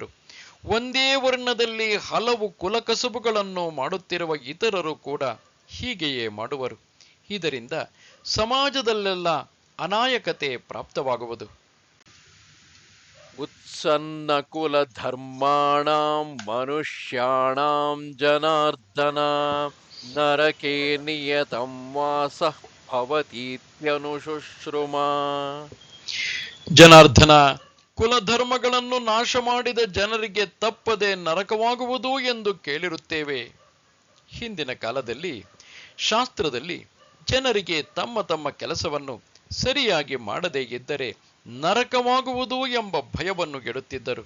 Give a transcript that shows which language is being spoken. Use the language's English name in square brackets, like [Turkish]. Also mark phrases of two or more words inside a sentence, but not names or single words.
[Kannada] ಒಂದೇ ವರ್ಣದಲ್ಲಿ ಹಲವು ಕುಲಕಸುಬುಗಳನ್ನು ಮಾಡುತ್ತಿರುವ ಇತರರು ಕೂಡ ಹೀಗೆಯೇ ಮಾಡುವರು. ಇದರಿಂದ ಸಮಾಜದಲ್ಲೆಲ್ಲ ಅನಾಯಕತೆ ಪ್ರಾಪ್ತವಾಗುವುದು. [Sanskrit] ಉತ್ಸನ್ನ ಕುಲ ಧರ್ಮಾಣಾಂ ಮನುಷ್ಯಾಣಾಂ ಜನಾರ್ದನ ನರಕೆ ನಿಯತಂ ವಾಸಃ ಭವತೀತ್ಯನುಶುಶ್ರುಮ. [Kannada] ಜನಾರ್ದನ, ಕುಲಧರ್ಮಗಳನ್ನು ನಾಶ ಮಾಡಿದ ಜನರಿಗೆ ತಪ್ಪದೆ ನರಕವಾಗುವುದು ಎಂದು ಕೇಳಿರುತ್ತೇವೆ. ಹಿಂದಿನ ಕಾಲದಲ್ಲಿ ಶಾಸ್ತ್ರದಲ್ಲಿ ಜನರಿಗೆ ತಮ್ಮ ತಮ್ಮ ಕೆಲಸವನ್ನು ಸರಿಯಾಗಿ ಮಾಡದೇ ಇದ್ದರೆ ನರಕವಾಗುವುದು ಎಂಬ ಭಯವನ್ನು ಗೆಡುತ್ತಿದ್ದರು.